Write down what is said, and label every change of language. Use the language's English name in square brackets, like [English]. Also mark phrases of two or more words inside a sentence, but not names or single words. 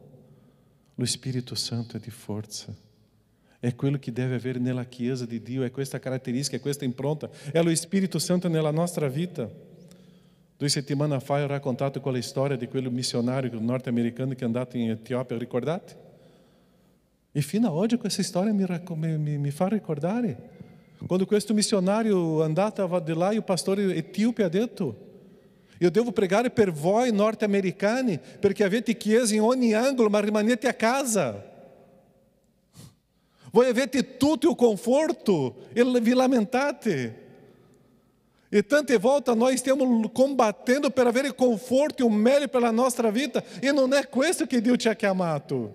[Italian] Lo Spirito Santo è di forza. È quello che deve avere nella Chiesa di Dio, è questa caratteristica, è questa impronta, è lo Spirito Santo nella nostra vita. 2 settimane fa ho raccontato quella storia di quel missionario norte-americano che è andato in Etiopia, ricordate? E fino a oggi questa storia mi fa ricordare. Quando questo missionario andava di là, e [Portuguese] o pastor etíope [Italian] ha detto: io devo pregare per voi norte-americani, perché avete chiese in ogni angolo, ma rimanete a casa. Voi avete tutto il conforto e vi lamentate. E tante volte noi stiamo combattendo per avere conforto e o meglio per la nostra vita, e non è questo che Dio ci ha chiamato.